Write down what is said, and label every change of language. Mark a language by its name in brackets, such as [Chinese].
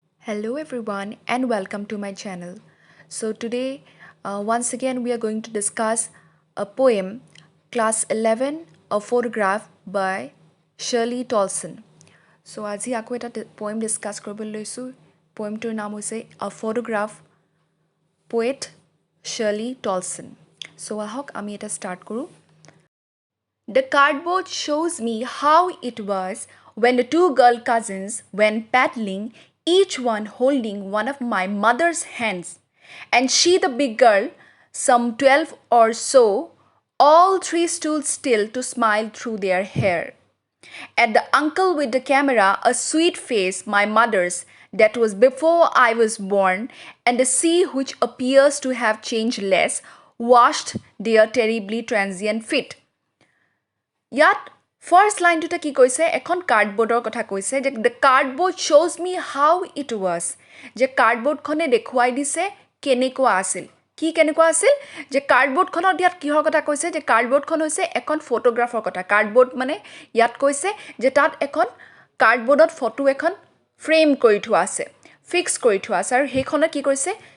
[English] Hello everyone and welcome to my channel. So today once again we are going to discuss a poem class 11 a photograph by Shirley Tolson. [Assamese] So আজি আকৌ এটা poem discuss কৰিবলৈ লৈছোঁ. Poemটোৰ নাম হৈছে A Photograph poet Shirley Tolson. So আহক আমি এটা start কৰোঁ. [English] The cardboard shows me how it was when the two girl cousins went paddling, each one holding one of my mother's hands, and she, the big girl, some 12 or so, all three stood still to smile through their hair. At the uncle with the camera, a sweet face, my mother's, that was before I was born, and the sea which appears to have changed less, washed their terribly transient feet. [Assamese] ইয়াত first লাইনটোতে কি কৈছে এখন কাৰ্ডবোৰ্ডৰ কথা কৈছে যে [English] the cardboard শ্ব'জ me how it was [Assamese] যে কাৰ্ডবোৰ্ডখনে দেখুৱাই দিছে কেনেকুৱা আছিল কি কেনেকুৱা আছিল যে কাৰ্ডবোৰ্ডখনত ইয়াত কিহৰ কথা কৈছে যে কাৰ্ডবোৰ্ডখন হৈছে এখন ফটোগ্ৰাফৰ কথা কাৰ্ডবোৰ্ড মানে ইয়াত কৈছে যে তাত এখন কাৰ্ডবোৰ্ডত ফটো এখন ফ্ৰেম কৰি থোৱা আছে ফিক্স কৰি থোৱা আছে আৰু সেইখনত কি কৈছে